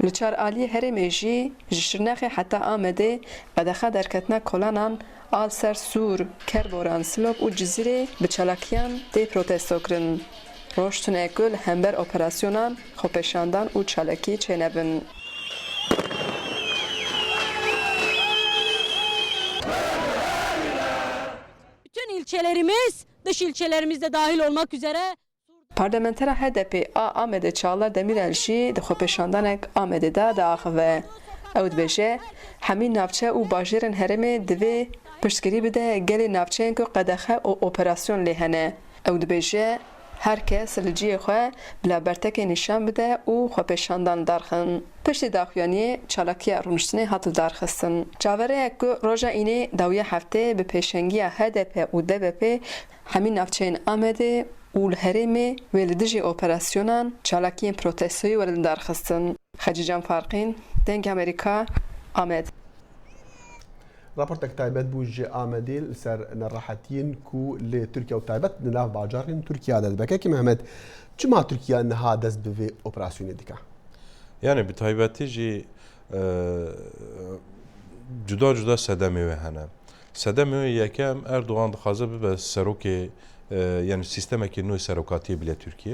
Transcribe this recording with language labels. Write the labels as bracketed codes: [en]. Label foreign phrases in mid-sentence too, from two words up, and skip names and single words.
[ku] li çar aliyê Herêmê jî ji Şirnexê heta Amedê qedexa derketina kolanan al ser Sûr, Kerboran, Silop û Cizîrê bi çalakiyan tê protesto kirin. Roj tune ku li hember operasyonan xwepêşandan û çalakî çênebin. [tr] Bütün ilçelerimiz, dış ilçelerimiz de dahil olmak üzere [ku] Parlamentera HDP a Amedê Çağlar Demirel jî di xwepêşandanek Amedê de diaxive. Ew dibêje hemî navçe û bajêrên Herêmê divê piştgirî bide gelê navçeyên ku qedexe û operasyon lê hene. Ew dibêje her kes li ciyê xwe bila bertekê nîşan bide û xwepêşandan darxin. Piştî daxuyaniyê çalakiya rûniştinê hat darxistin. Çavereyek ku roja înê dawiya heftê bi pêşengiya HDP û DBP hemî navçeyên Amedê û li Herêmê wê li dijî operasyonan çalakiyên protestoyê were li darxistin. Xecîcan Farqîn, Deng Amerîka, Amed. [ckb] راپۆرتێک تایبەت بوو [ku] ji Amedê li ser nerahetiyên ku lê Tirkiye û taybet li nav bajarên Tirkiye de dibekekî Mehmed çima Tirkiye niha dest bi vê operasyonê dike? Yani bi taybetî jî cuda cuda sedemê wê hene. Sedemê wê yekem Erdoğan dixwaze bibe serokê yani sistemekî nû serokatiyê bile Tirkiye.